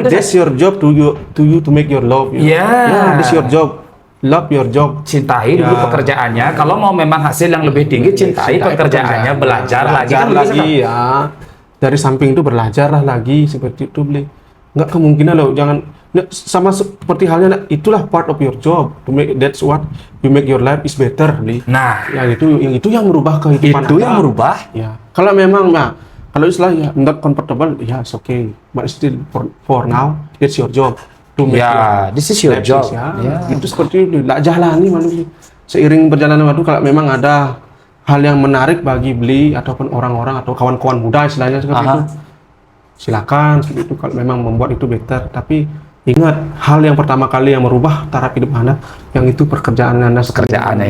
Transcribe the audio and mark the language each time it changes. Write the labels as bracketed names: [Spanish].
[English] That's your job to you to make your love. That's your job. Love your job. [Indonesian] Cintai dulu pekerjaannya. Kalau mau memang hasil yang lebih tinggi, cintai pekerjaannya, belajar lagi kan ya. Dari samping itu belajarlah lagi seperti itu beli. Nggak kemungkinan loh, jangan sama seperti halnya itulah [English] part of your job to make, that's what you make your life is better beli. [Indonesian] Nah, yang itu yang merubah kehidupan itu yang merubah ya. Kalau memang kalau istilah [English] not comfortable it's okay, but still for now it's your job to make this is your job [Indonesian] itu seperti itu lah, jalani malu seiring berjalannya waktu. Kalau memang ada hal yang menarik bagi beli ataupun orang-orang atau kawan-kawan muda istilahnya seperti itu, silakan seperti itu kalau memang membuat itu better. Tapi ingat, hal yang pertama kali yang merubah taraf hidup Anda, yang itu pekerjaannya